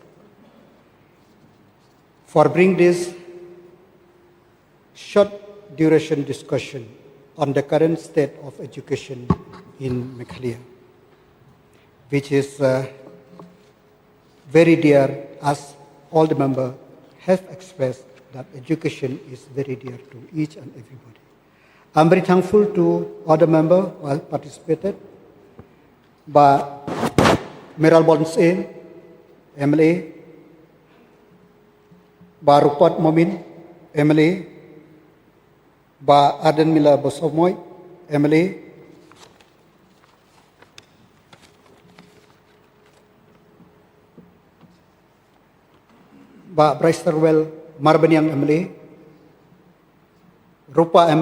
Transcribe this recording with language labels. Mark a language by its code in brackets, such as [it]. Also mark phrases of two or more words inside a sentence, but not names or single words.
[en] for bringing this short duration discussion on the current state of education in Meghalaya, which is very dear, as all the members have expressed that education is very dear to each and everybody. I'm very thankful to all the members who have participated, by Meral Bonsin, MLA, by Rupert Momin, MLA, by Aden Mila Bosomoy, MLA, by Bryce Terwell Marbanyang, MLA, Rupa M.